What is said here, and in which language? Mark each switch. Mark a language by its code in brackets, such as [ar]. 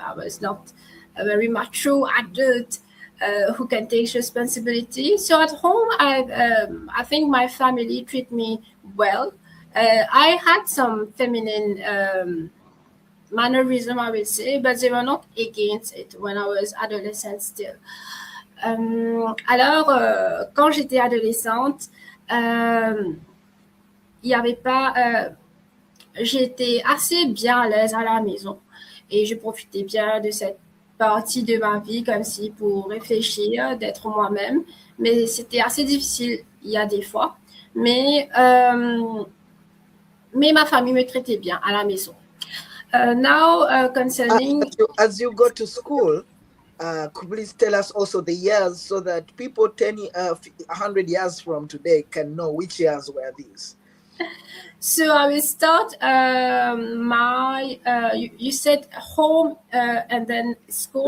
[en] I was not a very mature adult who can take responsibility. So at home, I think my family treat me well. I had some feminine mannerism, I will say, but they were not against it when I was adolescent still. [fr] Alors, quand j'étais adolescente, il n'y avait pas... j'étais assez bien à l'aise à la maison et je profitais bien de cette partie de ma vie comme si pour réfléchir, d'être moi-même. Mais c'était assez difficile il y a des fois. Mais ma famille me traitait bien à la maison. [en] Now, concerning... As you go to school, could you please tell us also the years so that people 100 years from today can know which years were these? So I will start my, you said home and then school.